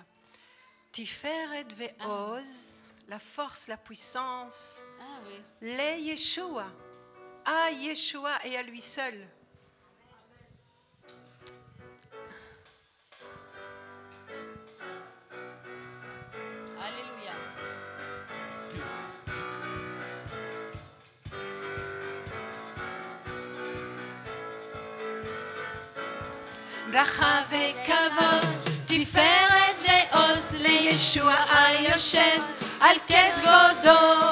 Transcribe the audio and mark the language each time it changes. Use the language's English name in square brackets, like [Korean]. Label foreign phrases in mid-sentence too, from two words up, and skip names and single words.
[Hebrew] תפארת ועוז, [French] la force, la puissance, Ah oui. les Yeshua, à Yeshua et à lui seul. Alléluia. [Hebrew] ברכה וכבוד, תפארת ועוז לישוע היושב על כס כבודו.